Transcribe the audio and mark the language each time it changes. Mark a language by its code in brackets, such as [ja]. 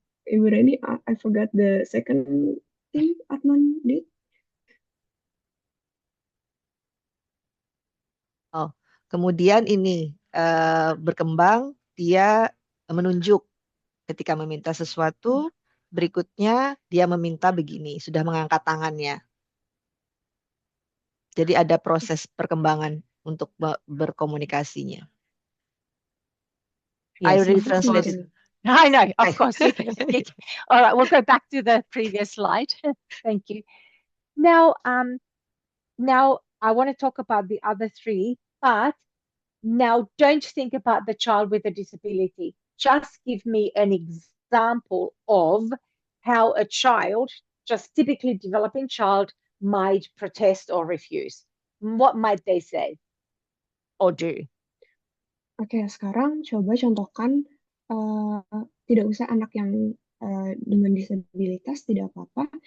[en] Ibu Reni, I forgot the second thing Adnan did. [id] Oh, kemudian ini berkembang, dia menunjuk ketika meminta sesuatu. Berikutnya dia meminta begini, sudah mengangkat tangannya. Jadi ada proses perkembangan untuk berkomunikasinya. [en] I Yes, already of course. translated. I know, of course. All right, we'll go back to the previous slide. Thank you. Now, now I want to talk about the other three, but now don't think about the child with a disability. Just give me an example of how a child, just typically developing child, might protest or refuse. What might they say or do? [id] Oke, sekarang coba contohkan, tidak usah anak yang dengan disabilitas, tidak apa-apa.